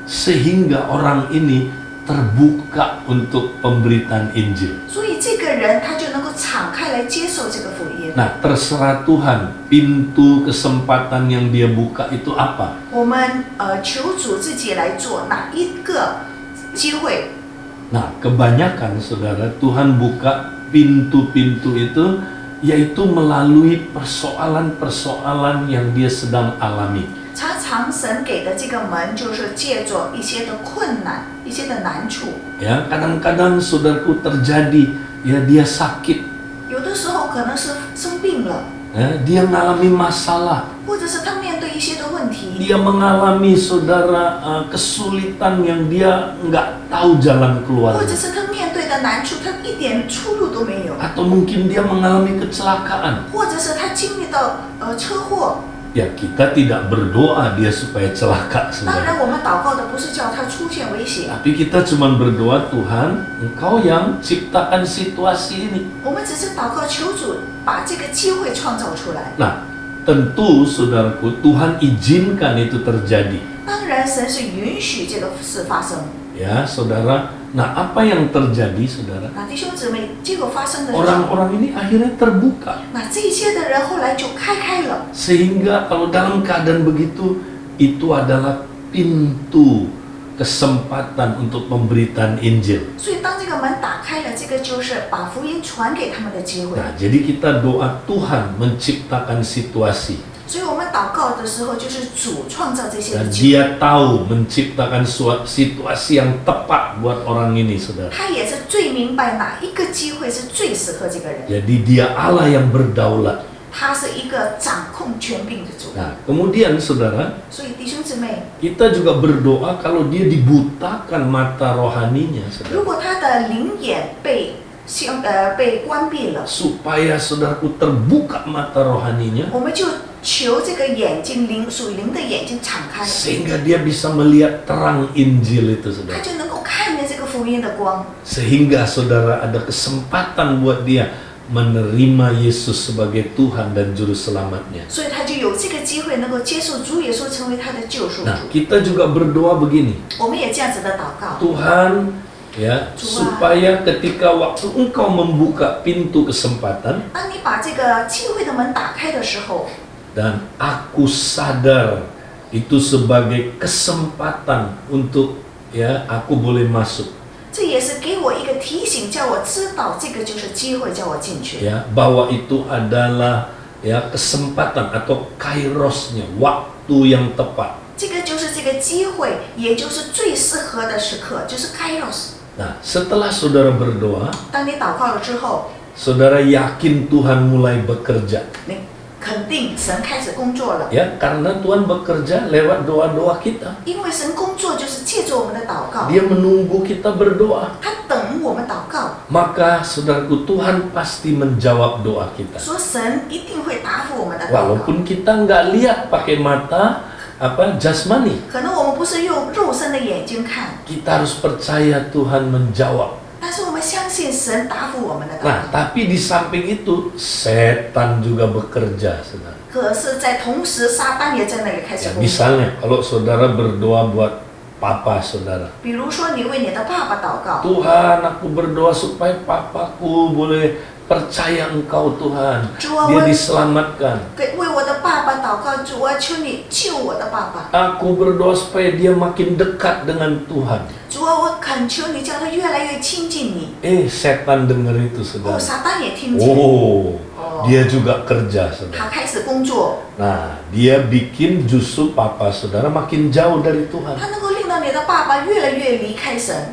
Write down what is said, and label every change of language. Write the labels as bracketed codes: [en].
[id] sehingga orang ini terbuka untuk pemberitaan Injil. [zh] 所以这个人他就能够敞开来接受这个福音。 [id] Nah, terserah Tuhan pintu kesempatan yang dia buka itu apa. [zh] 我们求主自己来做哪一个机会。 [id] Nah, kebanyakan saudara, Tuhan buka pintu-pintu itu yaitu melalui persoalan-persoalan yang dia sedang alami. [zh] 常常神给的这个门，就是借着一些的困难、一些的难处。 [id] Ya, kadang-kadang saudaraku terjadi ya dia sakit, [zh] 有的时候可能是生病了， [id] ya, dia mengalami masalah, [zh] 或者是他面对一些的问题， [id] dia mengalami saudara kesulitan yang dia nggak tahu jalan [zh] 或 [id] keluar, [zh] 者是他面对的难处，他一点出路都没有， [id] atau mungkin dia mengalami kecelakaan. [zh] 或者是他经历到车祸。 [id] Ya, kita tidak berdoa dia supaya celaka [zh] 当 [id] saudara. [zh] 然，我们祷告的不是叫他出现危险， [id] Tapi kita cuma berdoa, Tuhan, Engkau yang ciptakan situasi ini. [zh] 我们只是祷告求主把这个机会创造出来。 [id] Nah, tentu saudaraku, Tuhan izinkan itu terjadi. [zh] 当然，神是允许这个事发生。 [id] Ya, saudara. Nah, apa yang terjadi, saudara? [zh] 那弟兄姊妹，结果发生的是， [id] Orang-orang ini akhirnya terbuka. [zh] 那这些的人后来就开了。 [id] Sehingga kalau dalam keadaan begitu, itu adalah pintu kesempatan untuk pemberitaan Injil. [zh] 所以当这个门打开了，这个就是把福音传给他们的机会。 [id] Nah, jadi kita doa Tuhan menciptakan situasi. [zh] 所以我们祷告的时候，就是主创造这些的 [id] Dan [zh] 机会。 [id] dia tahu menciptakan situasi yang tepat buat orang ini, saudara. [zh] 他也是最明白哪一个机会是最适合这个人。 [id] Jadi dia Allah yang berdaulat. [zh] 他是一个掌控权柄的主。 [id] Nah, kemudian saudara, [zh] 所以弟兄姊妹， [id] kita juga berdoa kalau dia dibutakan mata rohaninya, [zh] 如 [id] saudara. [zh] 果他的灵眼被关闭了， [id] Supaya saudaraku terbuka mata rohaninya, [zh] 我们就求这个眼睛属灵的眼睛敞开， [id] sehingga dia bisa melihat terang Injil itu, [zh] 他 [id] saudara. [zh] 就能够看见这个福音的光。 [id] Sehingga saudara ada kesempatan buat dia menerima Yesus sebagai Tuhan dan Juru Selamatnya. [zh] 所以他就有这个机会能够接受主耶稣成为他的救赎主。 [id] Nah, kita juga berdoa begini. [zh] 我们也这样子的祷告， [id] Tuhan, ya, supaya ketika waktu Engkau membuka pintu kesempatan [zh] 当你把这个机会的门打开的时候， [id] dan aku sadar itu sebagai kesempatan untuk ya aku boleh masuk, [zh] 这也是给我一个提醒，叫我知道这个就是机会，叫我进去。 [id] ya, bahwa itu adalah ya kesempatan atau kairosnya, waktu yang tepat. [zh] 这个就是这个机会，也就是最适合的时刻，就是 Kairos。 [id] Nah, setelah saudara berdoa, [zh] 当你祷告了之后， [id] saudara yakin Tuhan mulai bekerja. [zh] 你肯定神开始工作了， [id] Ya, karena Tuhan bekerja lewat doa-doa kita. [zh] 因为神工作就是借着我们的祷告， [id] Dia menunggu kita berdoa. [zh] 他等我们祷告， [id] Maka saudaraku, Tuhan pasti menjawab doa kita. [zh] 说神一定会答复我们的祷告。 [id] Walaupun kita nggak lihat pakai mata jasmani, [zh] 可能我们不是用肉身的眼睛看， [id] kita harus percaya Tuhan menjawab. [zh] 但是我们相信神答复我们的祷 [id] Nah, [zh] 告。 [id] tapi di samping itu setan juga bekerja, saudara. [zh] 可是，在同时，撒旦也在那里开 [id] Ya, [zh] 始工作。 [id] misalnya kalau saudara berdoa buat papa saudara, [zh] 比如说，你为你的爸爸祷告， [id] Tuhan, aku berdoa supaya papaku boleh percaya Engkau, Tuhan. Jual Dia wan- diselamatkan. [zh] 为我的爸爸祷告，主啊，求你救我的爸爸。 [id] Aku berdoa supaya dia makin dekat dengan Tuhan. [zh] 主啊，我恳求你，叫他越来越亲近你。 [id] Setan dengar itu, [zh] 哦， [id] saudara. [zh] 撒旦也听见， [id] Oh, dia juga kerja, [zh] 他 [id] saudara. [zh] 开始工作， [id] Nah, dia bikin justru papa saudara makin jauh dari Tuhan. [zh] 他能够令到你的爸爸越来越离开神，